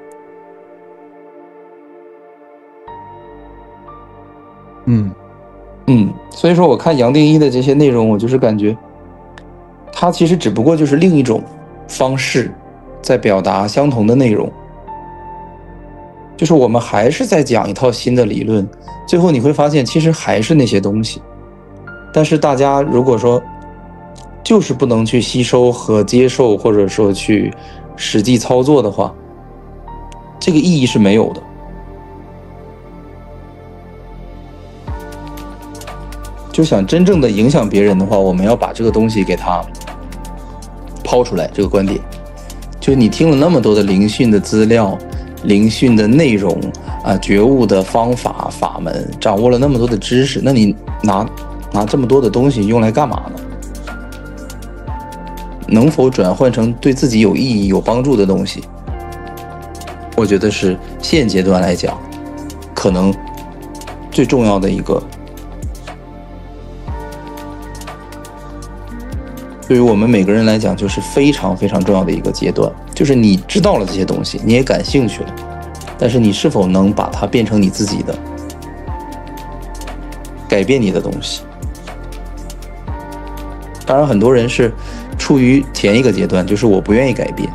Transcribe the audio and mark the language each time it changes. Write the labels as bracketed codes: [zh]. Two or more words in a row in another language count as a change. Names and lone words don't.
[zh] 所以說我看杨定一的這些內容，我就是感覺他其實只不過就是另一種方式在表達相同的內容，就是我們還是在講一套新的理論，最後你會發現其實還是那些東西。但是大家如果說就是不能去吸收和接受，或者說去實際操作的話，這個意義是沒有的。就想真正的影響別人的話，我们要把这个东西给它拋出来，这個觀點。就你聽了那麼多的靈訊的資料、靈訊的內容啊、覺悟的方法、法門，掌握了那麼多的知識，那你拿這麼多的東西用來幹嘛呢？能否轉換成對自己有意義、有幫助的東西？我覺得是現階段來講，可能最重要的一個。對於我們每個人來講，就是非常非常重要的一個階段，就是你知道了這些東西，你也感興趣了，但是你是否能把它變成你自己的，改變你的東西？當然，很多人是處於前一個階段，就是我不願意改變。